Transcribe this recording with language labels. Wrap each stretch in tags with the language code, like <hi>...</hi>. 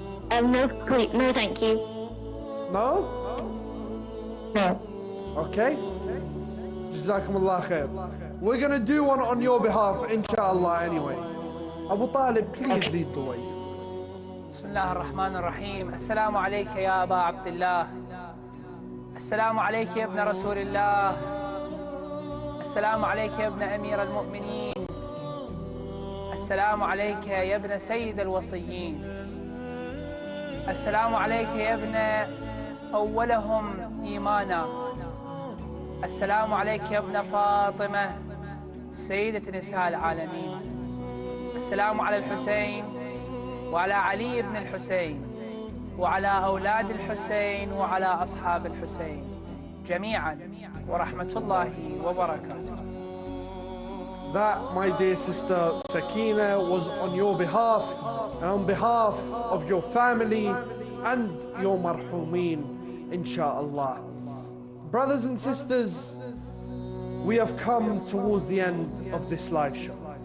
<en>No, please, no, thank you. No? No. Okay. Jazakumullah khair. We're going to do one on your behalf, inshallah, anyway. Abu Talib, please lead the way.</en> <ar>بسم الله الرحمن الرحيم. السلام عليك يا أبا عبد الله. السلام عليك يا ابن رسول الله. السلام عليك يا ابن أمير المؤمنين. السلام عليك يا ابن سيد الوصيين. السلام عليك يا ابن أولهم إيمانا. السلام عليك يا ابن فاطمة سيدة نساء العالمين. السلام على الحسين وعلى علي بن الحسين وعلى أولاد الحسين وعلى أصحاب الحسين جميعا ورحمة الله وبركاته.</ar> <en>That, my dear sister Sakina, was on your behalf and on behalf of your family and your marhumeen, inshallah. Brothers and sisters, we have come towards the end of this live show.</en>